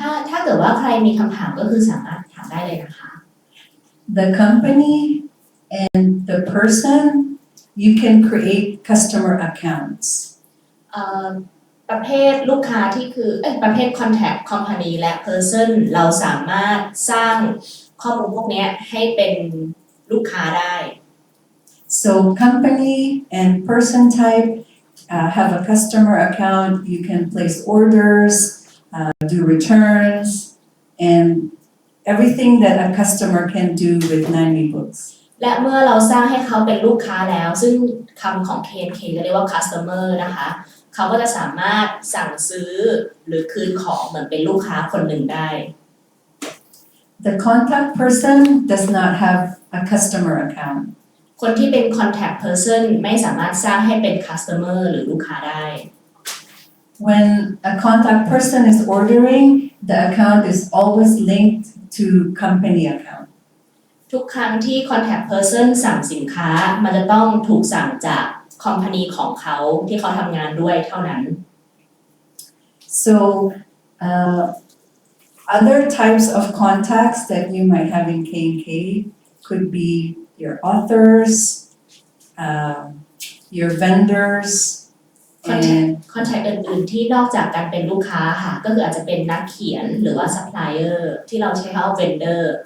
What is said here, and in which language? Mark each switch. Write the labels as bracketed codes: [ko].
[th] ถ้าเกิดว่าใครมีคำถามก็คือสามารถถามได้เลยนะคะ [en] the company and the person, you can create customer accounts. ป [th] ประเภทลูกค้าที่คือประเภท contact company และ person เราสามารถสร้างข้อมูลพวกนี้ให้เป็นลูกค้าได้ [en] So company and person type have a customer account. You can place orders, do returns, and everything that a customer can do with NAV books. [th] และเมื่อเราสร้างให้เขาเป็นลูกค้าแล้วซึ่งคำของ KNK จะเรียกว่า customer นะคะเขาก็จะสามารถสั่งซื้อหรือคืนของเหมือนเป็นลูกค้าคนหนึ่งได้ [en] The contact person does not have a customer account. [th] คนที่เป็น contact person ไม่สามารถสร้างให้เป็น customer หรือลูกค้าได้ [en] When a contact person is ordering, the account is always linked to company account. [th] ทุกครั้งที่ contact person สั่งสินค้ามันจะต้องถูกสั่งจาก company ของเขาที่เขาทำงานด้วยเท่านั้น [en] So other types of contacts that you might have in K&K could be your authors, your vendors, and [th] contact อื่นๆที่นอกจากการเป็นลูกค้าค่ะก็คืออาจจะเป็นนักเขียนหรือว่า supplier ที่เราใช้คำว่า vendor